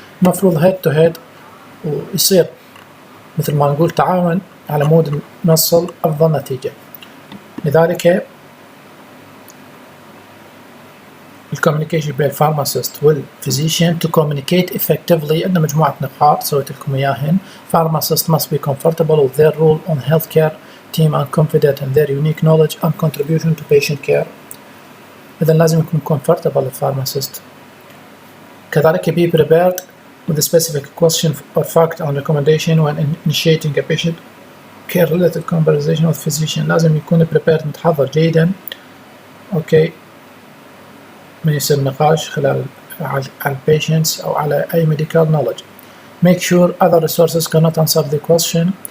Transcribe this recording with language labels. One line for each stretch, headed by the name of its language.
Arabic: المفروض هيد تو هيد، ويصير مثل ما نقول تعاون على مود نوصل افضل نتيجة. لذلك الكوميونيكيشن بين الفارماسيست والفيزيشن
English: to communicate effectively
Arabic: عندنا مجموعة نقاط سويت لكم إياهن.
English: Pharmacists must be comfortable with their role on healthcare team and confident in their unique knowledge and contribution to patient care.
Arabic: إذا لازم يكون comfortable الفارماسيست. كذلك
English: be prepared with a specific question or fact and recommendation when initiating a patient care related conversation with physician.
Arabic: لازم يكون prepared متحضر جيدا أوكي من يصير نقاش خلال على patients أو على أي
English: medical knowledge. Make sure other resources cannot answer the question.